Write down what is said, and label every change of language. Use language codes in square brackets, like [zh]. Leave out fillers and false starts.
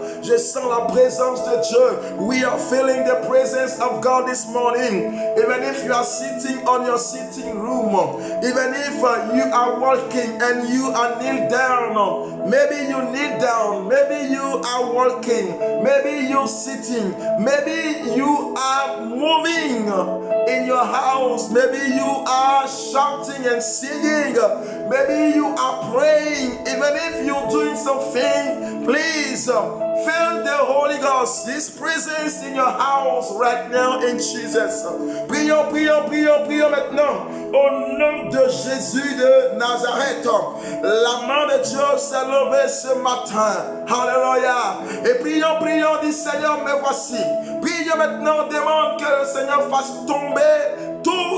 [fr] Je sens la présence de Dieu. [en] We are feeling the presence of God this morning. Even if you are sitting on your sitting room, even if you are walking and you are kneel down, maybe you kneel down, maybe you are walking, maybe you sitting, maybe you are moving in your house, maybe you are shouting and singing, maybe you are praying, even if you're doing something, please feel the Holy Ghost, His presence in your house right now in Jesus. [fr] Prions, prions, prions, prions maintenant au nom de Jésus de Nazareth. La main de Dieu s'est levée ce matin. Alléluia. Et prions, prions, dit Seigneur, me voici. Prions maintenant, demande que le Seigneur fasse tomber tout.